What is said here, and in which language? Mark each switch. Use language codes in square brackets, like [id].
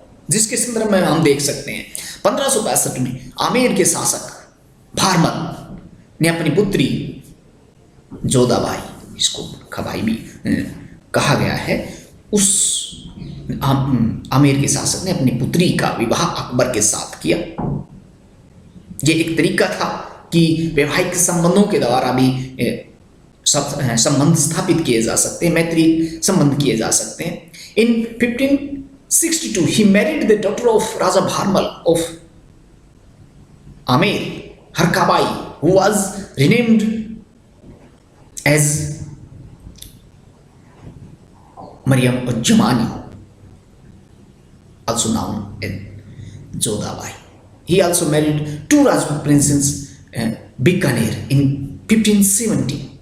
[hi] जिसके संदर्भ में हम देख सकते हैं 1562 में आमेर के शासक भारमल ने अपनी पुत्री जोधाबाई, इसको खबाई भी कहा गया है, उस आमेर के शासक ने अपनी पुत्री का विवाह अकबर के साथ किया। ये एक तरीका था कि वैवाहिक संबंधों के द्वारा भी संबंध स्थापित किए जा सकते हैं, मैत्री संबंध किए जा सकते हैं। [en] In 1562 he married the daughter of Raja Bharmal of Amer, Harkabai, who was renamed as Mariam Jamani, also known as Jodhabai. He also married to Rajput princess Bikaner in 1570।